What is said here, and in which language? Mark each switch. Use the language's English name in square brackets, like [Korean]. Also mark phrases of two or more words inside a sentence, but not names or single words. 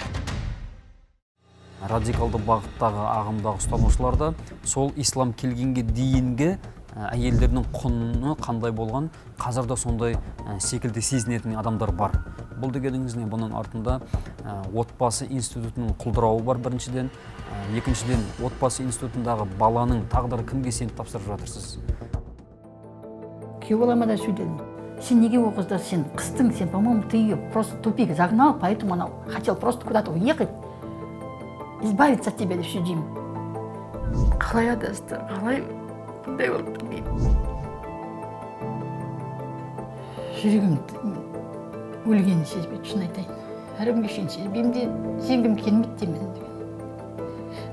[Kazakh] Радикалды бағыттағы ағымдағы ұстанушыларда сол ислам келгенге дейінгі әйелдердің құны қандай болған, қазірде сондай секілді сезінетін адамдар бар. Бұл дегеніңіз не? Бұның артында отбасы институтының құлдырауы бар біріншіден, екіншіден отбасы институтындағы баланың тағдыры кімге сеніп тапсырып жатырсыз? Күйеу балама да сөйледім. Сен неге о қызды, сен қыстың, сен, [Russian] по-моему, ты ее просто тупик загнал, поэтому она хотела просто куда-то уехать, избавиться от тебя, [Kazakh] деп сөйлеймін. Қалай адасты, қалай қандай болып білмеймін. Жүрегім өлгенін сезбейді, шын айтайын. Әрі күнге шейін сезбеймін де, сенгім келмейді демен деген.